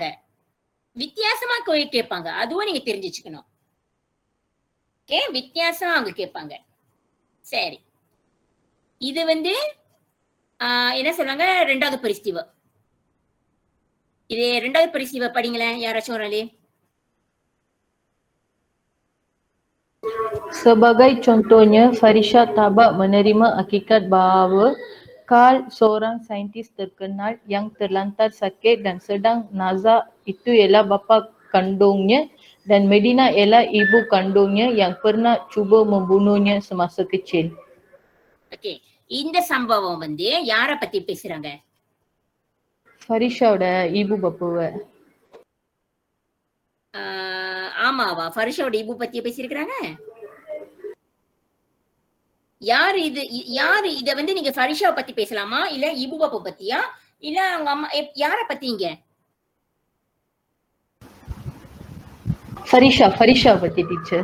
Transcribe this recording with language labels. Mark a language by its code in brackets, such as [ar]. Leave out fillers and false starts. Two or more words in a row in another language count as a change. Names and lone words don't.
[ta] வித்தியாசமா கேட்பாங்க. அதுவும் நீங்க தெரிஞ்சு வச்சுக்கணும். ஓகே, வித்தியாசமா அவங்க கேட்பாங்க. சரி, இது வந்து என்ன சொல்றாங்க, 2வது peristiwa. இது 2வது peristiwa படிங்களேன் யாராச்சும் ஒரு ஆளு. [ms] Sebagai contohnya, Farisha tabak menerima hakikat bahawa Carl seorang saintis terkenal yang terlantar sakit dan sedang nazak itu ialah bapa kandungnya dan Medina ialah ibu kandungnya yang pernah cuba membunuhnya semasa kecil. [ta] ஓகே, இந்த சம்பவம் வந்து யார பத்தி பேசுறாங்க? Farishaவோட [ms] ibu bapaவை. [ta] ஆமாவா? ஃபரிஷாவோட இபு பத்தி பேசியிருக்கிறாங்க. யாரு இது? யாரு இத வந்து நீங்க ஃபரிஷாவை பத்தி பேசலாமா, இல்ல [ms] ibu bapa [ta] பத்தியா, இல்ல அவங்க அம்மா யார பத்திங்க? ஃபரிஷா பத்தி டீச்சர்.